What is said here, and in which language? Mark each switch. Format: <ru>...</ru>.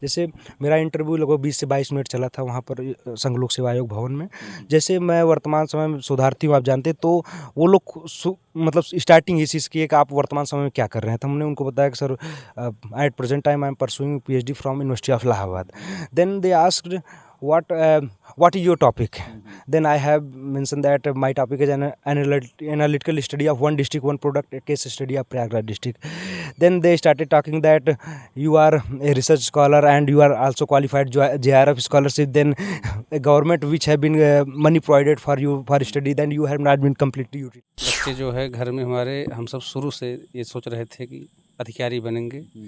<hi>जैसे मेरा इंटरव्यू लगभग 20 से 22 मिनट चला था वहाँ पर संघ लोक सेवा आयोग भवन में। जैसे मैं वर्तमान समय में शोधार्थी हूँ, आप जानते हैं, तो वो लोग मतलब स्टार्टिंग इस चीज़ की है कि आप वर्तमान समय में क्या कर रहे हैं? तो हमने उनको बताया कि</hi> <en>Sir at present time I am pursuing PhD from university of Allahabad. Then they asked what is your topic? Then I have mentioned that my topic is an analytical study of one district, one product, a case study of Prayagraj district. Then they started talking that you are a research scholar and you are also qualified JRF scholarship. Then a government which have been money provided for you for study, then you have not been completely utilized.</en> <hi>बच्चे जो है घर में हमारे, हम सब शुरू से ये सोच रहे थे कि अधिकारी बनेंगे।</hi>